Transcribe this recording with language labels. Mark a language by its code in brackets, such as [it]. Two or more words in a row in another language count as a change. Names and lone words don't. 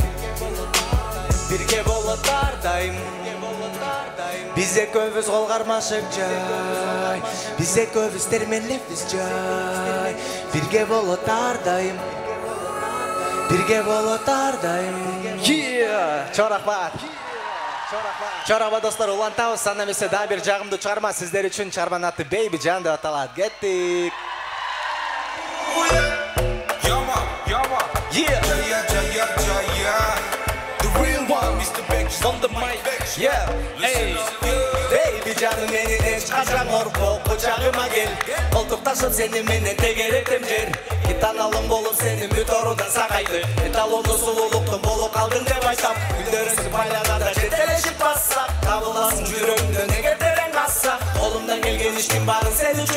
[ky] бирге болот ар дайым биз экөөбүз кол кармашып жай биз экөөбүз термелебиз жай бирге болот ар дайым бирге болот ар дайым чоң рахмат чоң рахмат достор улантабыз анда эмесе дагы бир жагымдуу чыгарма сиздер үчүн чыгарманын аты Baby Can деп аталат кеттик [en] On the mic, yeah, hey, baby [ky] canım menен эч качан коркпо кучагыма кел колтукташып сени менен тегеректем жер гитаналым болуп сенин бүт орундан сакайды эталондуу сулуулуктун болуп калдың деп айтам гүлдөрүңдү байланада жетелешип бассак табыласың жүрөгүмдөн эгер терең касса колумдан келген иштин баарын сен үчүн